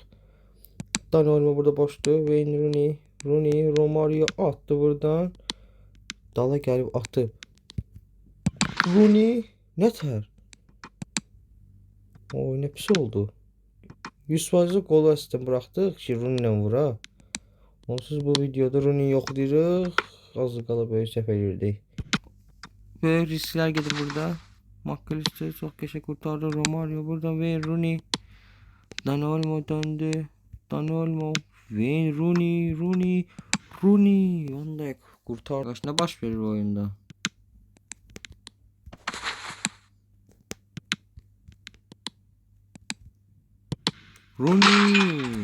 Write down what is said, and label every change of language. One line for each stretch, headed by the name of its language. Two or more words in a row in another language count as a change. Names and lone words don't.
Turkish: Dani Olmo burada boştu. Wayne Rooney, Romario attı buradan. Dala gelip attı. Rooney neter? Oy, ne pis oldu. 100% gol asistan bıraktık ki Rooney'le vura.
Azerbaijani: Onsuz bu videoda Rooney yoxlayırıq. Az qala böyük səhv edirdik. Böyük risklər gedir burada. McAllister çox qəşəng kurtardı.
Turkish: Romario buradan ve Rooney. Dani Olmo döndü. Dani Olmo. Ve Rooney.
Azerbaijani: Onu da kurtardı. Ne baş verir oyunda? Rooney.